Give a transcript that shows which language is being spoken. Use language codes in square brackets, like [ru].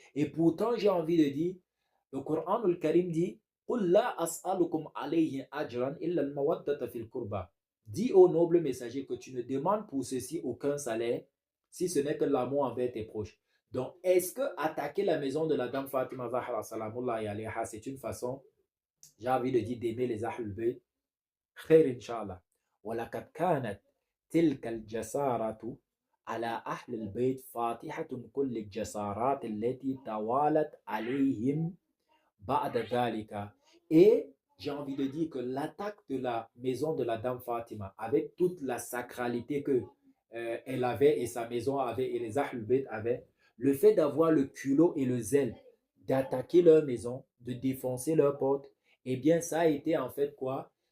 [fr] Et pourtant, j'ai envie de dire, le Coran al-Karim dit, [ar] قُلْ لَا أَسْأَلُكُمْ عَلَيْهِ أَجْرًا إِلَّا الْمَوَدَّةَ فِي الْقُرْبَى. [fr] Dis au noble messager que tu ne demandes pour ceci aucun salaire, si ce n'est que l'amour envers tes proches. Donc, est-ce que attaquer la maison de la dame Fatima Zahra Salamullah alayha, c'est une façon, j'ai envie de dire, d'aimer les Ahlul Bayt? [ar] خير إن شاء الله. ولقد كانت تلك الجسارة على أهل البيت فاتحة كل الجسارات التي توالت عليهم بعد ذلك. [fr] Et j'ai envie de dire que l'attaque de la maison de la dame Fatima, avec toute la sacralité que elle avait et sa maison avait et les Ahlul Bayt avaient, le fait d'avoir le culot et le zèle d'attaquer leur maison, de défoncer leur porte, eh bien ça a été en fait quoi?